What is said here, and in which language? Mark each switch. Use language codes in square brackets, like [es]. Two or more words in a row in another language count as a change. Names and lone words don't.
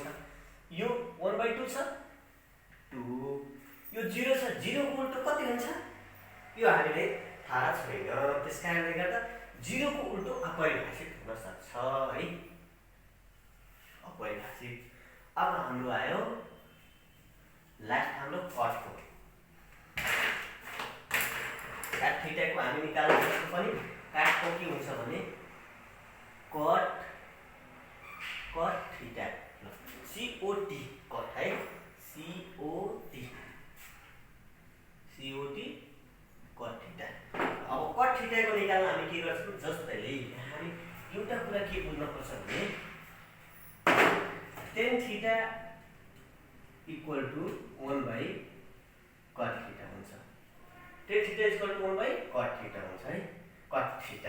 [ne] यो 1/2 छ 2, यो 0 छ, 0 को उल्टो कति हुन्छ यो हामीले थाहा छैन, त्यसकारणले गर्दा 0 को उल्टो अपरिभाषित हुन सक्छ है, अपरिभाषित। अब हाम्रो आयो लास्ट हाम्रो cot को। [en] cot theta [ne] को हामी निकाल्न सक्छौं पनि cot को के हुन्छ भने [en] cot theta COT cot [ne] है [en] COT cot theta. [ne] अब [en] cot theta [ne] को निकाल्न हामी के गर्छौं जस्तै हामी एउटा कुरा के बुझ्न पर्छ भने [en] tan theta equal to 1 by cot theta [ne] हुन्छ। [en] tan theta equal to 1 by cot theta [ne] हुन्छ है, [en] cot theta.